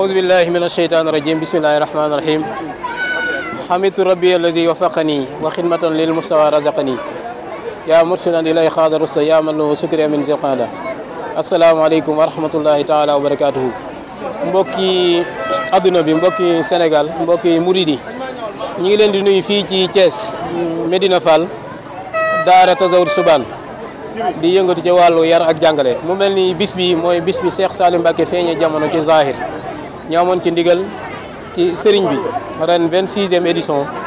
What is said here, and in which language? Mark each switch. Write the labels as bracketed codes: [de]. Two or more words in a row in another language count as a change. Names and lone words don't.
[ar] بالله من الشيطان الرجيم بسم الله الرحمن الرحيم حمدت ربي الذي وفقني وخدمة للمستوى رزقني يا مرسلا إلي خاض رسل يا من له سكري من زقانا السلام عليكم ورحمة الله تعالى وبركاته [wo] mbokki adduna bi mbokki Sénégal mbokki Mouridi ñi ngi leen di nuyu fii ci Thiès Medina Fall daara Tazawudu Subaan di yëngatu ci wàllu yar ak jàngale mu mel ni bis bi mooy bis bi Cheikh Saliou Mbacké feeñee jamono ci zahir ñu amoon ci ndigal ci sëriñ bi ren 26e édition